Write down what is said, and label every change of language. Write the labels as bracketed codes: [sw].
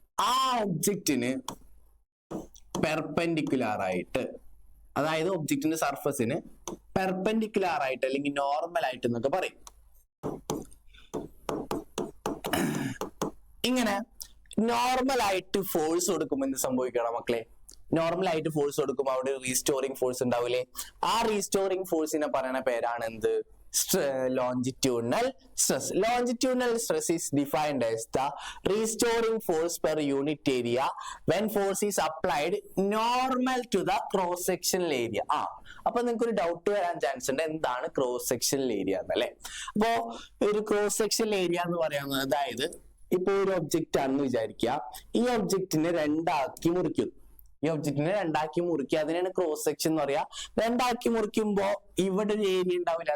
[ml] ആ ഒബ്ജക്റ്റിന് പെർപെൻഡിക്കുലർ ആയിട്ട്, അതായത് ഒബ്ജക്റ്റിന്റെ സർഫസിന് പെർപെൻഡിക്കുലർ ആയിട്ട് അല്ലെങ്കിൽ നോർമൽ ആയിട്ട് എന്നൊക്കെ പറയും. ഇങ്ങനെ നോർമൽ ആയിട്ട് ഫോഴ്സ് കൊടുക്കുമ്പോൾ എന്ത് സംഭവിക്കണം മക്കളെ? നോർമൽ ആയിട്ട് ഫോഴ്സ് കൊടുക്കുമ്പോൾ അവിടെ റീസ്റ്റോറിംഗ് ഫോഴ്സ് ഉണ്ടാവില്ലേ? ആ റീസ്റ്റോറിംഗ് ഫോഴ്സിനെ പറയുന്ന പേരാണ് എന്ത്? [en] longitudinal stress. Longitudinal stress is defined as the restoring force per unit area when force is applied normal to the cross sectional area. [ml] അപ്പൊ നിങ്ങൾക്ക് ഒരു ഡൗട്ട് വരാൻ ചാൻസ് ഉണ്ട്, എന്താണ് ക്രോസ് സെക്ഷണൽ ഏരിയ എന്നല്ലേ? അപ്പോ ഒരു ക്രോസ് സെക്ഷണൽ ഏരിയ എന്ന് പറയുന്നത്, അതായത് ഇപ്പൊ ഒരു ഒബ്ജക്റ്റ് ആണെന്ന് വിചാരിക്കുക, ഈ ഒബ്ജക്റ്റിനെ രണ്ടാക്കി മുറിക്കും. ഈ ഒബ്ജക്റ്റിനെ രണ്ടാക്കി മുറിക്കുക, അതിനാണ് ക്രോസ് സെക്ഷൻ എന്ന് പറയാ. രണ്ടാക്കി മുറിക്കുമ്പോ ഇവിടെ ഒരു ഏരിയ ഉണ്ടാവില്ല.